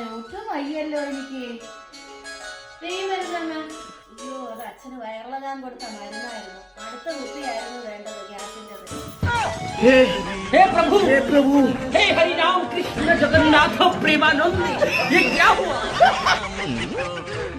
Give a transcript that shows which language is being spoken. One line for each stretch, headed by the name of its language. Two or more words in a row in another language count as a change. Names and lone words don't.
Malayalam: ഒട്ടും വയ്യല്ലോ എനിക്ക്. മരുന്നമ്മ. അയ്യോ, അത് അച്ഛന് വയറിളകാൻ കൊടുത്ത മരുന്നായിരുന്നു. അടുത്ത കുപ്പിയായിരുന്നു വേണ്ടത് ഗ്യാസിൻ്റെത്.
Hindi: हे प्रभु हे हरि राम कृष्ण जगन्नाथ प्रेमानंद, ये क्या हुआ?